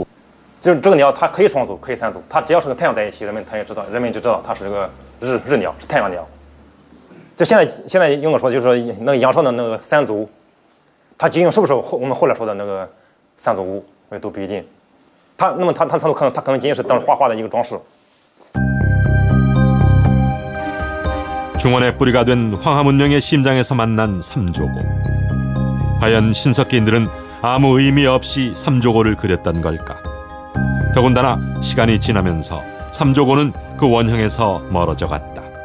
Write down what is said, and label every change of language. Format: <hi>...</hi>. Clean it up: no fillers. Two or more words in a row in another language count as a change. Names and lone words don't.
<zh>就是这个鸟，它可以双足，可以三足，它只要是跟太阳在一起，人们就知道它是这个日鸟，是太阳鸟。就现在用的说，就是说那个阳朔的那个三足，它究竟是不是我们后来说的那个三足乌，也都不一定。它三足可能仅仅是当时画的一个装饰。</zh> <ko>중원의 뿌리가 된 황하 문명의 심장에서 만난 삼조고. 과연 신석기인들은 아무 의미 없이 삼조고를 그렸던 걸까? 더군다나 시간이 지나면서 삼조고는 그 원형에서 멀어져 갔다.</ko>